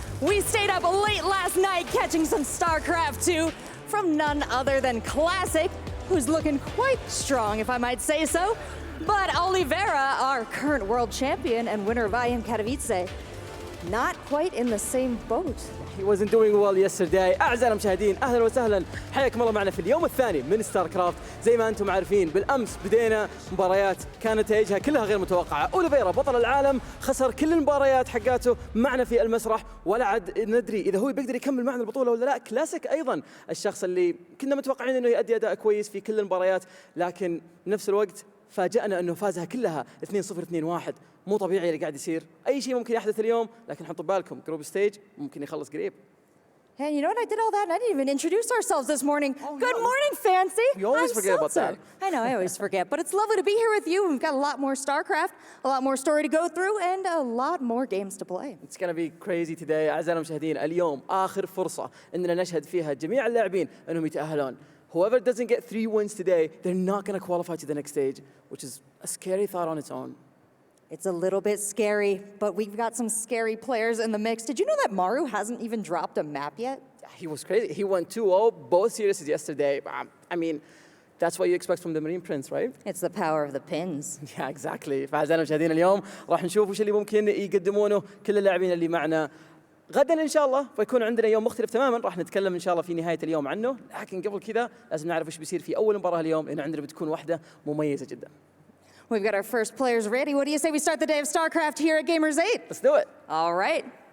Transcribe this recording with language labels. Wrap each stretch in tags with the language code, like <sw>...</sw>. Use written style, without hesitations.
<en>We stayed up late last night catching some StarCraft 2 from none other than Classic, who's looking quite strong, if I might say so. But Oliveira, our current world champion and winner of IM Katowice, not quite in the same boat. He wasn't doing well yesterday.</en> <ar>أعزائنا المشاهدين أهلا وسهلا، حياكم الله معنا في اليوم الثاني من ستار كرافت. زي ما أنتم عارفين بالأمس بدينا مباريات كانت نتائجها كلها غير متوقعة. أوليفيرا بطل العالم خسر كل المباريات حقاته معنا في المسرح، ولا عاد ندري إذا هو بيقدر يكمل معنا البطولة ولا لا. كلاسيك أيضا الشخص اللي كنا متوقعين إنه يؤدي أداء كويس في كل المباريات، لكن بنفس الوقت فاجأنا أنه فازها كلها 2-0 2-1. مو طبيعي اللي قاعد يصير. أي شيء ممكن يحدث اليوم، لكن حطوا بالكم جروب ستيج ممكن يخلص قريب.</ar> <en>And you know what? I did all that and I didn't even introduce ourselves this morning. Oh, Good no. morning, Fancy. You always forget about that. I know, I always forget. But it's lovely to be here with you. We've got a lot more StarCraft, a lot more story to go through, and a lot more games to play. It's gonna be crazy today.</en> <ar>أعزائنا المشاهدين، اليوم آخر فرصة إننا نشهد فيها جميع اللاعبين أنهم يتأهلون.</ar> <en>Whoever doesn't get 3 wins today, they're not gonna qualify to the next stage, which is a scary thought on its own. It's a little bit scary, but we've got some scary players in the mix. Did you know that Maru hasn't even dropped a map yet? He was crazy. He won 2-0 both series yesterday. I mean, that's what you expect from the Marine Prince, right? It's the power of the pins. Yeah, exactly.</en> <ar>فأعزائنا المشاهدين اليوم راح نشوف وش اللي ممكن يقدمونه كل اللاعبين اللي معنا. غدا إن شاء الله فيكون عندنا يوم مختلف تماماً، راح نتكلم إن شاء الله في نهاية اليوم عنه، لكن قبل كذا لازم نعرف وش بيصير في أول مباراة اليوم، لأن عندنا بتكون واحدة مميزة جدا.</ar> <en>We've got our first players ready. What do you say we start the day of StarCraft here at Gamers8? Let's do it. All right.</en>